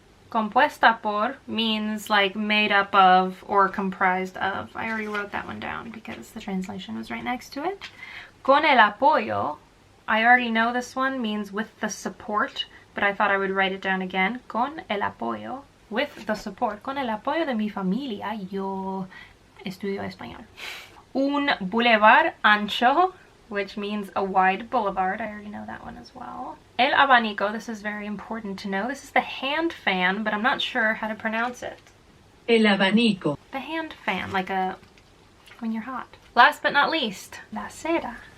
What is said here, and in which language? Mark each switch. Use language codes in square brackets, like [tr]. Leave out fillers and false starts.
[es] Compuesta por [en] means like made up of or comprised of. I already wrote that one down because the translation was right next to it. [es] Con el apoyo. [en] I already know this one means with the support, but I thought I would write it down again. [es] Con el apoyo. [en] With the support. [es] Con el apoyo de mi familia, yo estudio español. Un boulevard ancho, [en] which means a wide boulevard. I already know that one as well. [es] El abanico, [en] this is very important to know. This is the hand fan, but I'm not sure how to pronounce it. [es] El abanico. [en] The hand fan, like when you're hot. Last but not least, [es] la cera.